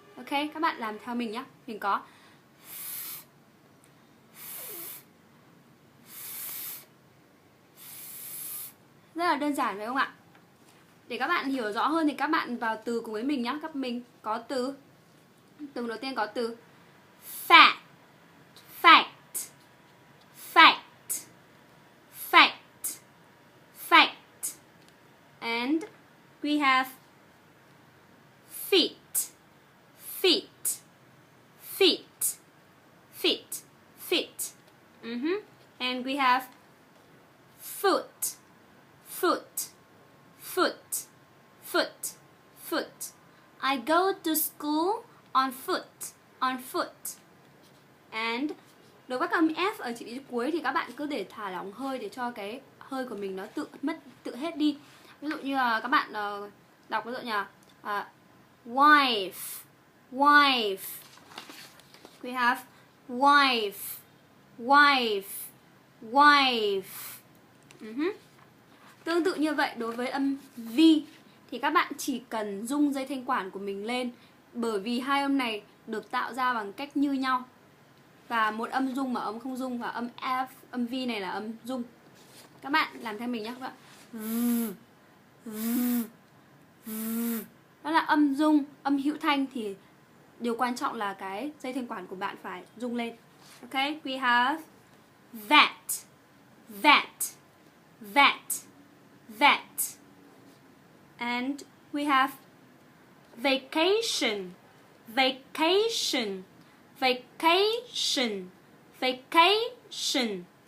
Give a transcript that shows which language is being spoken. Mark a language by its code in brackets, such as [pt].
[vi] Ok, các bạn làm theo mình nhé. Mình có rất là đơn giản phải không ạ? Để các bạn hiểu rõ hơn thì các bạn vào từ cùng với mình nhé. Mình có từ đầu tiên có từ fat, fact, fact, fact, fact. [en] And we have feet, feet, feet, feet, feet. And we have foot, foot, foot, foot, foot. I go to school on foot, on foot. [vi] And đối với các âm F ở chữ cuối thì các bạn cứ để thả lỏng hơi để cho cái hơi của mình nó tự hết đi. Ví dụ như là các bạn đọc ví dụ như là wife, wife. [en] We have wife, wife, wife. [vi] Tương tự như vậy đối với âm V thì các bạn chỉ cần rung dây thanh quản của mình lên, bởi vì hai âm này được tạo ra bằng cách như nhau. Và một âm rung mà âm không rung, và âm F, âm V này là âm rung. Các bạn làm theo mình nhé các bạn. Đó là âm rung, âm hữu thanh thì điều quan trọng là cái dây thanh quản của bạn phải rung lên. [en] Ok, we have that, that, that, that. And we have vacation, vacation, vacation, vacation.